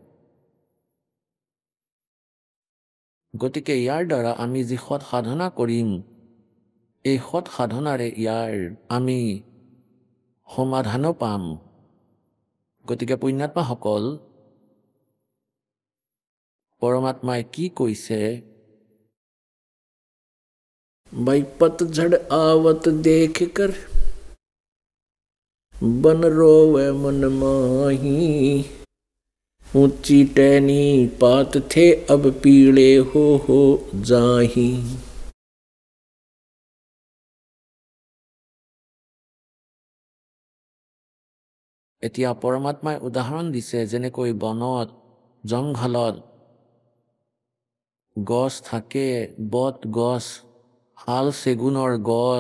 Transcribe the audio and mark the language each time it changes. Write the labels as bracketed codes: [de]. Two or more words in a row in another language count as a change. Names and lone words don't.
[as] গতিকে ইয়াৰ দ্বাৰা আমি যি সৎ সাধনা কৰিম, এই সৎ সাধনাৰে ইয়াৰ আমি সমাধানো পাম। গতিকে পুণ্যাত্মাসকল, পৰমাত্মাই কি কৈছে? [hi] भाई पतझड़ आवत देख कर बन रोवे मन माही, ऊंची टहनी पात थे अब पीले हो जाही। [as] এতিয়া পৰমাত্মাই উদাহৰণ দিছে, যেনেকৈ বনত জংঘলত গছ থাকে, বট গছ, শাল চেগুনৰ গছ।